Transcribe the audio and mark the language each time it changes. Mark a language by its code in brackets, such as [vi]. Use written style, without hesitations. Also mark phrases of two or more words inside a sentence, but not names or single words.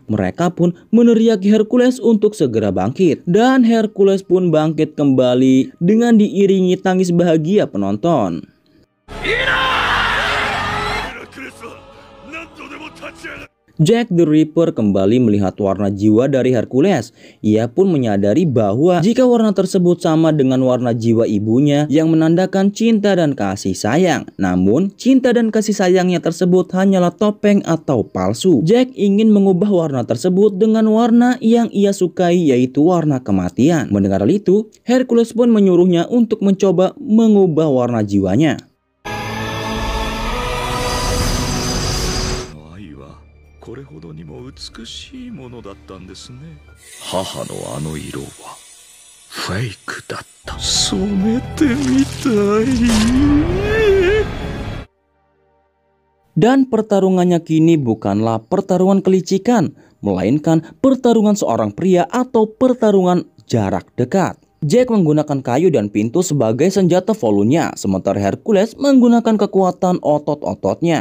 [id] Mereka pun meneriaki Hercules untuk segera bangkit. Dan Hercules pun bangkit kembali dengan diiringi tangis bahagia penonton. Jack the Ripper kembali melihat warna jiwa dari Hercules. Ia pun menyadari bahwa jika warna tersebut sama dengan warna jiwa ibunya yang menandakan cinta dan kasih sayang. Namun, cinta dan kasih sayangnya tersebut hanyalah topeng atau palsu. Jack ingin mengubah warna tersebut dengan warna yang ia sukai, yaitu warna kematian. Mendengar hal itu, Hercules pun menyuruhnya untuk mencoba mengubah warna jiwanya. [ja] これほどにも美しいものだったんですね。母のあの色はフェイクだった。染めてみたい。 [id] Dan pertarungannya kini bukanlah pertarungan kelicikan, melainkan pertarungan seorang pria atau pertarungan jarak dekat. Jack menggunakan kayu dan pintu sebagai senjata volunya, sementara Hercules menggunakan kekuatan otot-ototnya.